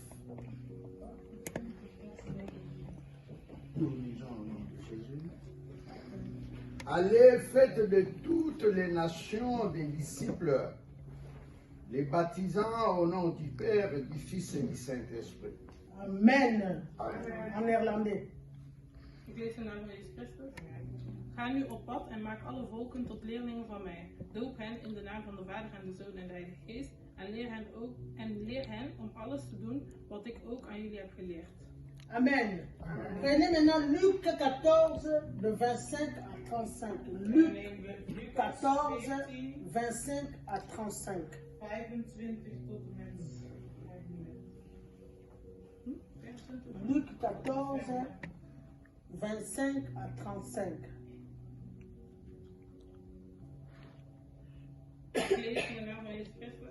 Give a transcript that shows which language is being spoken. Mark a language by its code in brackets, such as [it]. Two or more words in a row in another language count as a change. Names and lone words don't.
[fr] Nous lisons au nom de Jésus. Allez, faites de toutes les nations des disciples, les baptisant au nom du Père, du Fils et du Saint-Esprit. Amen. Amen. En néerlandais. [nl] Ik lees de naam van Jezus Christus. Ga nu op pad en maak alle volken tot leerlingen van mij. Doop hen in de naam van de Vader en de Zoon en de Heilige Geest. En leer hen om alles te doen wat ik ook aan jullie heb geleerd. Amen. [fr] Prenez maintenant Luc 14, de 25 à 35. Luc 14, 25 à 35. [nl] 25 tot en met 35. [fr] Luc 14, 25 à 35. [nl] Ik lees in de naam van Jezus Christus.